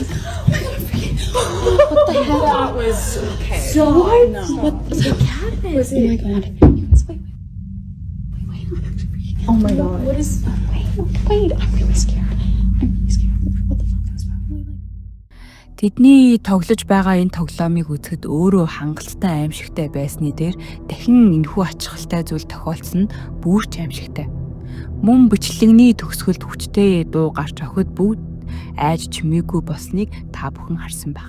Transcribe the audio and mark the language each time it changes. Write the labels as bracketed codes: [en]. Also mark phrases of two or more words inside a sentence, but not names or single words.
[en] What the hell? That was okay. So what? No. What the Was Oh my it? god. You guys, wait. I'm actually freaking out. Oh my god. What is? Wait. I'm really scared. What the fuck? That was probably like. [mn] Тэдний тоглож байгаа энэ тоглоомыг үзэхэд өөрөө хангалттай аимшигтай байсны дээр дахин энэхүү ачаалттай зүйл тохиолдсон нь бүрч аимшигтай. Мөн бичлэгний төгсгөлд хүчтэй дуу гарч охид бүгд айж чимээгүй болсныг та бүхэн харсан байх.